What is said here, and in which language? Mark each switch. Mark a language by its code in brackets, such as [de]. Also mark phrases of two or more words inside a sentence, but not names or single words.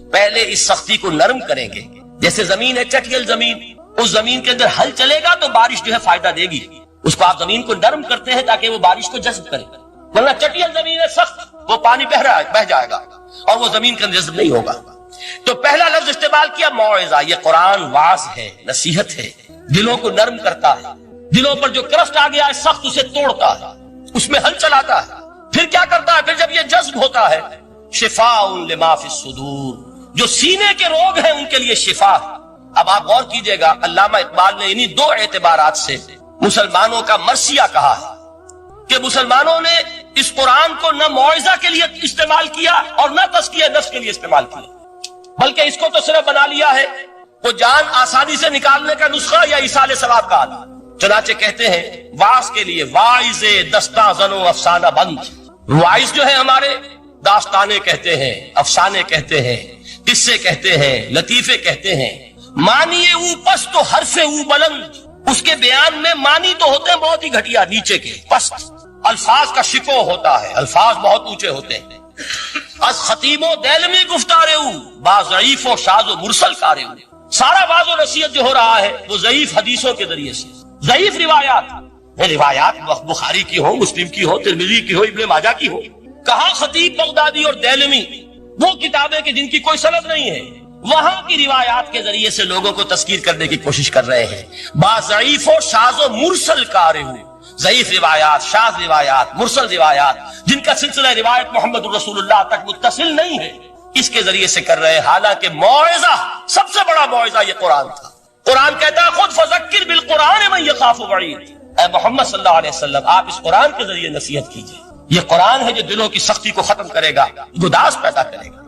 [ur] پہلے اس سختی کو نرم کریں گے، جیسے زمین ہے چٹیل زمین، اس زمین کے اندر ہل چلے گا تو بارش جو ہے فائدہ دے گی، اس کو آپ زمین کو نرم کرتے ہیں تاکہ وہ بارش کو جذب کرے، ورنہ چٹیل زمین ہے سخت، وہ پانی بہ جائے گا اور وہ زمین کے اندر جذب نہیں ہوگا۔ تو پہلا لفظ استعمال کیا موعظہ، یہ قرآن واعظ ہے، نصیحت ہے، دلوں کو نرم کرتا ہے، دلوں پر جو کرسٹ آ گیا ہے سخت اسے توڑتا ہے، اس میں ہل چلاتا ہے۔ پھر کیا کرتا ہے؟ پھر جب یہ جذب ہوتا ہے، [ar] شفاء لما فی الصدور، [ur] جو سینے کے روگ ہیں ان کے لیے شفا۔ اب آپ غور کیجئے گا، علامہ اقبال نے انہی دو اعتبارات سے مسلمانوں کا مرثیہ کہا ہے کہ مسلمانوں نے اس قرآن کو نہ موعظہ کے لیے استعمال کیا اور نہ تزکیہ نفس کے لیے استعمال کیا، بلکہ اس کو تو صرف بنا لیا ہے وہ جان آسانی سے نکالنے کا نسخہ یا ایصال ثواب کا آلہ۔ چنانچہ کہتے ہیں واعظ کے لیے [fa] واعظ دستاں زن و افسانہ بند، [ur] واعظ جو ہے ہمارے داستانے کہتے ہیں، افسانے کہتے ہیں، قصے کہتے ہیں، لطیفے کہتے ہیں، [fa] معنی او پست تو حرف او بلند، [ur] اس کے بیان میں معنی تو ہوتے ہیں بہت ہی گھٹیا، نیچے کے پست، الفاظ کا شکو ہوتا ہے، الفاظ بہت اونچے ہوتے ہیں۔ [fa] از خطیب و دیلمی گفتار او با ضعیف و شاذ و مرسل کار او، [ur] سارا باز و نصیحت جو ہو رہا ہے وہ ضعیف حدیثوں کے ذریعے سے، ضعیف روایات بخاری کی ہو، مسلم کی ہو، ترمذی کی ہو، ابن ماجہ کی ہو۔ کہاں خطیب بغدادی اور دیلمی، وہ کتابیں کہ جن کی کوئی سند نہیں ہے، وہاں کی روایات کے ذریعے سے لوگوں کو تذکیر کرنے کی کوشش کر رہے ہیں۔ [fa] با ضعیف و شاذ و مرسل کار او، [ur] ضعیف روایات، شاذ روایات، مرسل روایات، جن کا سلسلہ روایت محمد الرسول اللہ تک متصل نہیں ہے، اس کے ذریعے سے کر رہے ہیں۔ حالانکہ موعظہ، سب سے بڑا موعظہ یہ قرآن تھا۔ قرآن کہتا ہے خود [ar] فذکر بالقرآن من یخاف وعید، [ur] اے محمد صلی اللہ علیہ وسلم آپ اس قرآن کے ذریعے نصیحت کیجئے، یہ قرآن ہے جو دلوں کی سختی کو ختم کرے گا، گداز پیدا کرے گا۔